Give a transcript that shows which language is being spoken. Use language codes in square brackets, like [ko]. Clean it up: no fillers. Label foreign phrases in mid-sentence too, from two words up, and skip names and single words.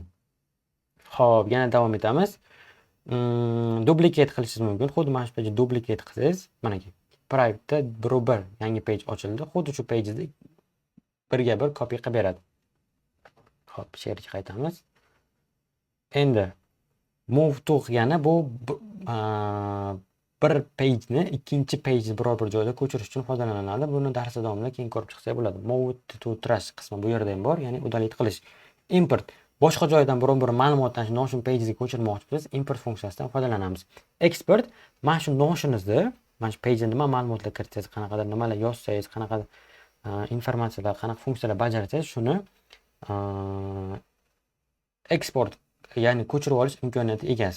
[uz] Xo'p, yana davom etamiz. Duplicate qilishingiz mumkin. Xuddi mana shu page duplicate qilsangiz, mana ki private'da bir yangi page ochildi. Xuddi shu page'ni birga bir copy qilib beradi. Xo'p, share'ga qaytamiz. Endi [en] move to [uz] qilgani bu bir pageni ikkinchi page biror bir joyda ko'chirish uchun foydalaniladi. Buni dars davomida keyin ko'rib chiqsak bo'ladi. [en] Move to trash [uz] qismi bu yerda ham bor, ya'ni udalить qilish. Import boshqa joydan biron bir ma'lumotni Notion page'ga ko'chirmoqchi bo'lsangiz, import funksiyasidan foydalanamiz. Export mana shu Notion'ingizni, mana shu page'ga nima ma'lumotlar kiritsangiz, qanaqadir nimalar yozsangiz, qanaqa informatsiyalar, qanaqa funksiyalar bajarsangiz, shuni eksport, ya'ni ko'chirib olish imkoniyati egasiz.